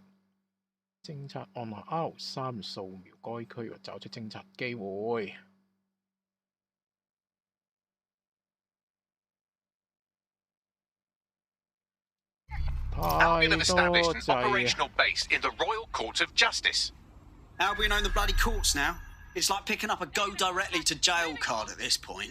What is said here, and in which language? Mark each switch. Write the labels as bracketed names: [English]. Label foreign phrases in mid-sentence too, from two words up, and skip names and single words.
[Chinese] 偵察按下 R3掃描該區域，找出偵察機會。 [English] Albion have established an operational base in the Royal Court of Justice. Albion own the bloody courts now. It's like picking up a go directly to jail card at this point.